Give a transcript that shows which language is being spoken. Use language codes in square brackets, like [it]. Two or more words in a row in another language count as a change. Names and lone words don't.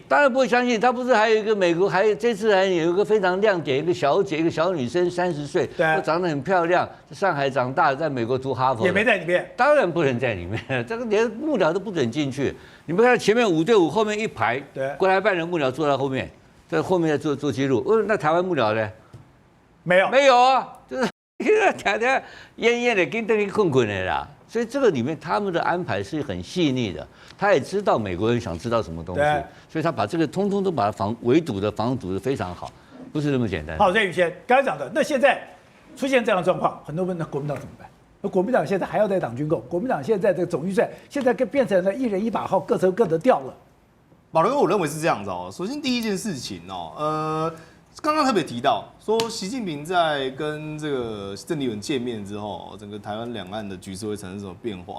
[zh] 當然不會相信，他不是還有一個美國，這次還有一個非常亮點，一個小姐，一個小女生，30歲，對，長得很漂亮，在上海長大，在美國讀哈佛，也沒在裡面。當然不能在裡面，這個連幕僚都不准進去。你們看前面5對5，後面一排，對，國台辦人幕僚坐在後面，在後面在做記錄。那台灣幕僚呢？沒有啊，就是天天奄奄的跟等於困的啦。所以這個裡面他們的安排是很細膩的，他也知道美國人想知道什麼東西，所以他把這個通通都把它圍堵的非常好，不是那麼簡單。好，所以宇軒剛才講的，那現在出現這樣的狀況，很多人問那國民黨怎麼辦？那國民黨現在還要在黨軍購，國民黨現在這個總預算現在變成了1人1把號，各抽各的調了。保羅哥，我認為是這樣子哦。首先第一件事情哦，剛剛特別提到說，習近平在跟這個鄭麗文見面之後，整個台灣兩岸的局勢會產生什麼變化？